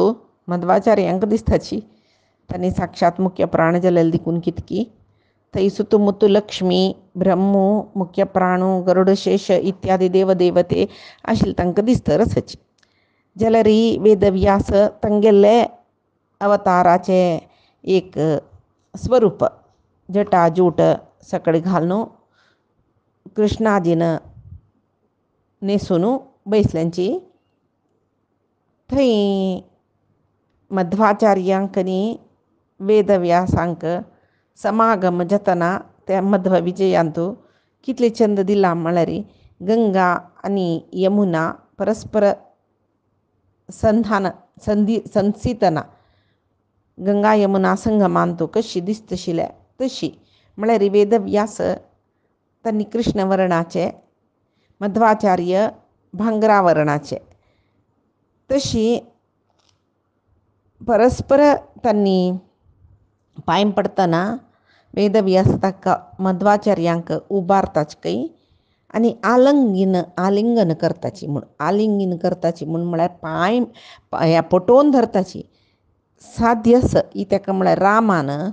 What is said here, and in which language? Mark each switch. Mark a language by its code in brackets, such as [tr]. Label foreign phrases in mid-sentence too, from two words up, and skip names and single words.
[kok] मध्वाचार्यांक दिसताची तांणी साक्षात मुख्य प्राण जालेले देखून कितकी थंय सुतमुत लक्ष्मी ब्रह्मू मुख्य प्राणू गरुडशेष इत्यादी देवदेवते आशिल्ले तांकां दिसता आसाची जाल्यार ही वेदव्यास तांगेले अवताराचे एक स्वरूप जटा जूट सकळी घालून कृष्णाजीन न्हेसून बैसल्यांची थंय मध्वाचार्यांक न्ही वेदव्यासांक समागम जातना त्या मध्व विजयांतू कितले चंद दिला म्हळ्यार गंगा आनी यमुना परस्पर संसितना गंगा यमुना संगमांतू कशी दिसतशिल्ले तशी म्हळ्यार वेदव्यास तांणी कृष्ण वर्णाचे मध्वाचार्य भांगरा वर्णाचे तशी परस्पर तांणी पांय पडतना वेदव्यास ताका मध्वाचार्यांक उबारताच आनी आलिंगन करताची म्हूण म्हळ्यार पांय ह्या पटोवन धरताची साध्य ही ताका म्हळ्यार रामान